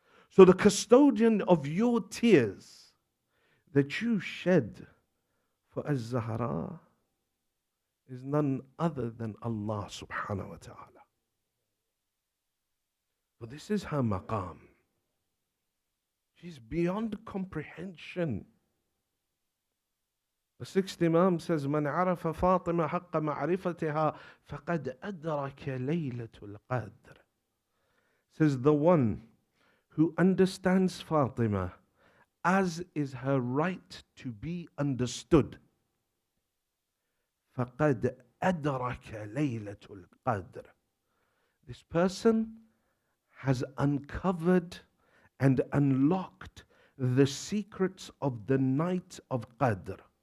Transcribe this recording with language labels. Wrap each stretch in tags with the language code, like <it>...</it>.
<en>So the custodian of your tears that you shed for Az-Zahra is none other than Allah subhanahu wa ta'ala. But this is her maqam. She's beyond comprehension. The sixth Imam says,</en> <ar>من عرف فاطمة حق معرفتها فقد أدرك ليلة القدر.</ar> <en>Says the one who understands Fatima as is her right to be understood.</en> <ar>فقد أدرك ليلة القدر.</ar> <en>This person has uncovered and unlocked the secrets of the night of Qadr.</en>